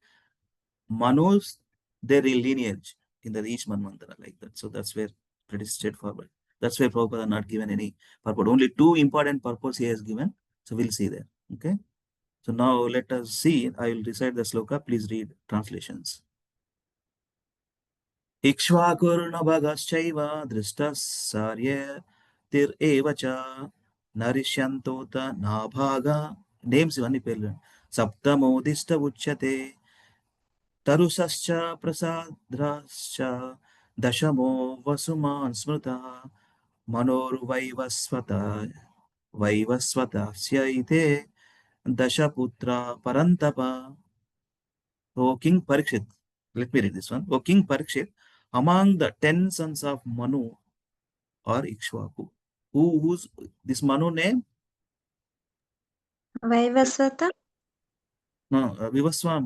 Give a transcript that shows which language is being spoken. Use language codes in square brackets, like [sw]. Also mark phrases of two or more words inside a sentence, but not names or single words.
[en] Manu's their lineage in the each manvantara like that. So that's where pretty straightforward. That's where Prabhupada not given any purport. Only two important purports he has given. So we'll see there. Okay. So now let us see. I will recite the sloka. Please read translations. [sa] Ikshvakurunabhagaschaiva drishtas sarya tir evacha narishyantota nabhaga. Names [te] ఇవన్నీ పేర్లు [sa] సప్తమోదిష్ట ఉచ్యతే తరుసశ్చ ప్రసాద్రాశ్చ దశమో వసుమాన్ స్మృత మనోర్వైవస్వత వైవస్వతస్య ఇతే దశపుత్ర పరంతప. [en] O King Parikshit, let me read this one. O King Parikshit, among the 10 sons of Manu or Ikshvaku, who's this Manu name? Vaivasvata. No, Vivaswan.